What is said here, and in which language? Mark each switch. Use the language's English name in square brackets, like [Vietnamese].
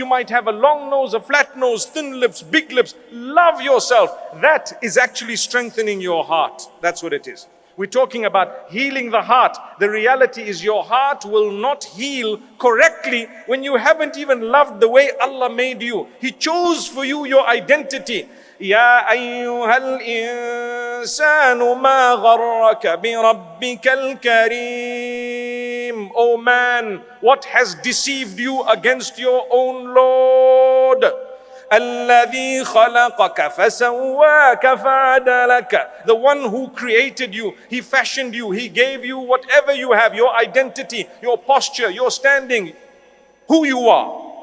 [English] You might have a long nose, a flat nose, thin lips, big lips. Love yourself. That is actually strengthening your heart. That's what it is. We're talking about healing the heart. The reality is your heart will not heal correctly when you haven't even loved the way Allah made you. He chose for you your identity. [Arabic] يا أيها الإنسان ما غرك بربك الكريم. [English] Oh man, what has deceived you against your own Lord? [Arabic] الذي خلقك فسواك فعدلك. [English] The one who created you, He fashioned you, He gave you whatever you have, your identity, your posture, your standing, who you are.